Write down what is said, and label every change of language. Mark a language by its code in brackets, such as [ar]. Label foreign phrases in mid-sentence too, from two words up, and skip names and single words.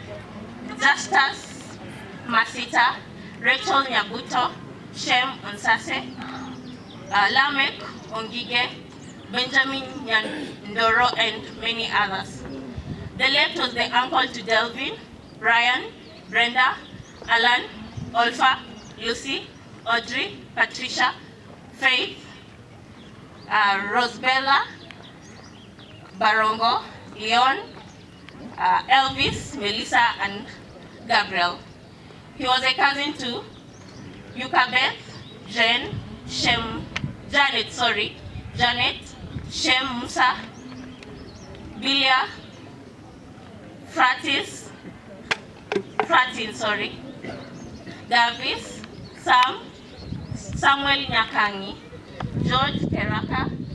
[en] Masita, Rachel Nyabuto, Shem Onsase, Lamek Ongige, Benjamin Nyandoro, and many others. The late was the uncle to Delvin, Ryan, Brenda, Alan, Olfa, Lucy, Audrey, Patricia, Faith, Rosbella, Barongo, Leon, Elvis, Melissa, and Gabriel. He was a cousin to Yukabeth, Janet, Shem Musa, Bilia, Davis, Sam, Samuel Nyakangi, George Keraka,